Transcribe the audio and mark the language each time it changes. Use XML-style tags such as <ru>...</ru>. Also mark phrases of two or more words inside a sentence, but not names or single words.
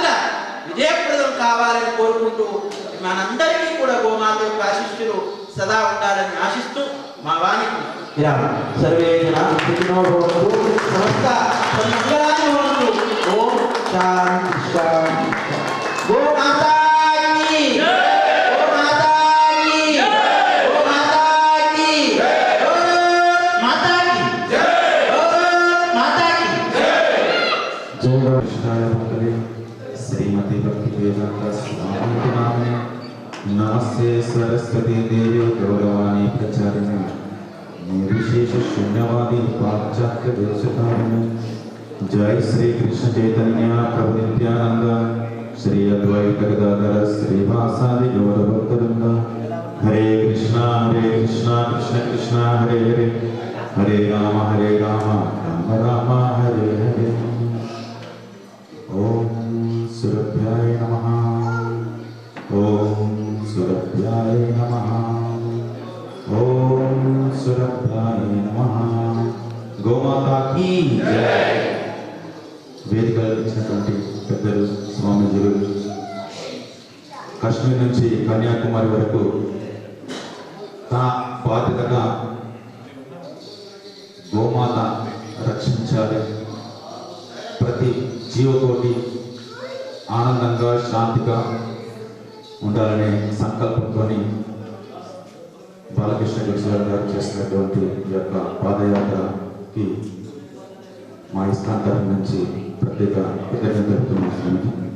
<te>విజయప్రదం కావాలని కోరుకుంటూ మనందరికీ కూడా గోమాత యొక్క ఆశీస్సులు సదా ఉండాలని ఆశిస్తూ మా వాణికి</te> <sa>सर्वे जना सुखिनो भवन्तु समस्त सन्मङ्गलानि भवन्तु ॐ शान्ति शान्ति</sa> <hi>गोमाता की गोमाता की गोमाता की माता की माता की</hi> <sa>जय कृष्णाय भक्तवे श्रीमती भक्ति वेदांत स्वामी नामे नमस्ते सरस्वती देवी गौरवाणी प्रचारिणे निर्विशेष शून्यवादी पाश्चात्य देशतारिणे जय श्री कृष्ण चैतन्य प्रभु नित्यानंद श्री अद्वैत गदाधर श्रीवासादि गौरभक्तवृंद। हरे कृष्णा कृष्ण कृष्ण हरे हरे, हरे राम राम राम हरे हरे। ओम सुरभ्याय नमः, ओम सुरभ्याय नमः, ओम सुरभ्याय नमः।</sa> <hi>गोमाता की जय।</hi> <te>వేదికలకు వచ్చినటువంటి పెద్దలు, స్వామీజీలు, కాశ్మీర్ నుంచి కన్యాకుమారి వరకు తన బాధ్యతగా గోమాత రక్షించాలి, ప్రతి జీవకోటి ఆనందంగా శాంతిగా ఉండాలనే సంకల్పంతో బాలకృష్ణ గురుసార్ గారు చేసినటువంటి ఈ యొక్క పాదయాత్రకి మా ఇస్కాన్ తరఫు నుంచి ప్రత్యేక కృతజ్ఞతలు తెలుపుతున్నాను.</te>